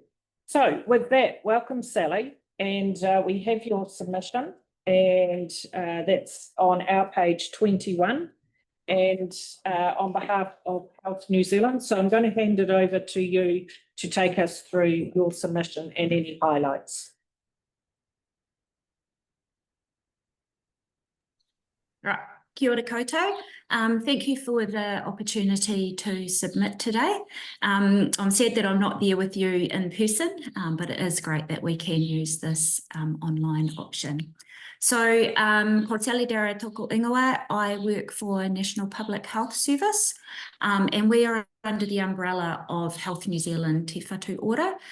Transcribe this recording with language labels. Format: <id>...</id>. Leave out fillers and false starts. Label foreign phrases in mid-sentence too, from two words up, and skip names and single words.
<en>So with that, welcome, Sally. And we have your submission, and that's on our page 21. And on behalf of Health New Zealand. So I'm going to hand it over to you to take us through your submission and any highlights. Right.</en> <mi>Kia ora koutou.</mi> <en>Thank you for the opportunity to submit today. I'm sad that I'm not there with you in person, but it is great that we can use this online option. So,</en> <mi>ko Sally Dara toko ingoa,</mi> <en>I work for National Public Health Service, and we are under the umbrella of Health New Zealand Te Whatu Ora.</en>